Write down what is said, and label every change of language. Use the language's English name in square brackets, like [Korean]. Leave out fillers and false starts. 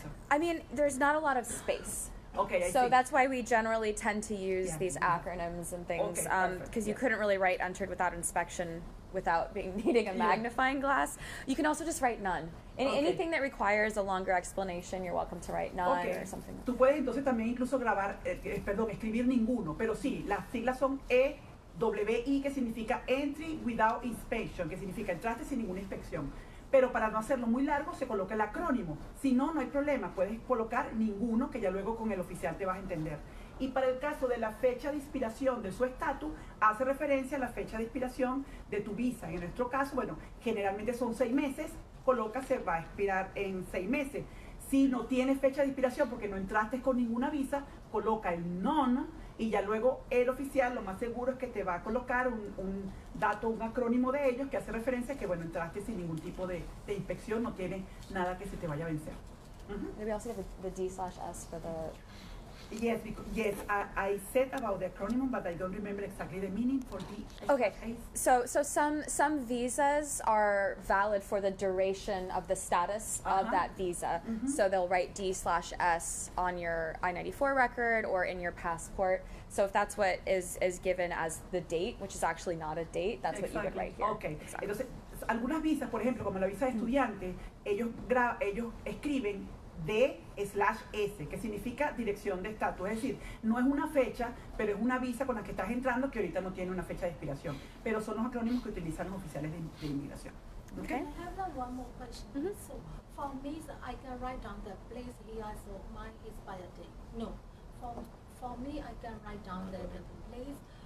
[English] I mean, there's not a lot of space. Okay, I so see. that's why we generally tend to use these acronyms and things, because you couldn't really write entered without inspection without needing a magnifying glass. You can also just write none. Anything that requires a longer explanation, you're welcome to write none or something. [Spanish] Tú puedes entonces también incluso escribir ninguno, pero sí, las siglas son EWI, que significa [English] Entry Without Inspection, [Spanish] que significa entraste sin ninguna inspección. Pero para no hacerlo muy largo, se coloca el acrónimo. Si no, no hay problema, puedes colocar ninguno, que ya luego con el oficial te vas a entender. Y para el caso de la fecha de expiración de su estatus, hace referencia a la fecha de expiración de tu visa. En nuestro caso, bueno, generalmente son 6 meses, coloca se va a expirar en 6 meses. Si no tienes fecha de expiración porque no entraste con ninguna visa, coloca el non, y ya luego el oficial lo más seguro es que te va a colocar un dato, un acrónimo de ellos que hace referencia a que, bueno, entraste sin ningún tipo de inspección, no tiene nada que se te vaya a vencer. [English] Maybe also have the D/S for the... Yes, I said about the acronym, but I don't remember exactly the meaning for the... Okay, so some visas are valid for the duration of the status of that visa. So they'll write D/S on your I-94 record or in your passport. So if that's what is given as the date, which is actually not a date, that's what you would write here. Okay. [Spanish] Entonces, algunas visas, por ejemplo, como la visa de estudiante, ellos escriben D/S, que significa dirección de estatus. Es decir, no es una fecha, pero es una visa con la que estás entrando que ahorita no tiene una fecha de expiración. Pero son los acrónimos que utilizan los oficiales de inmigración. [English] Okay. I have one more question. So for me, I can write down the place here, so mine is by a day. No, for me, I can write down the place.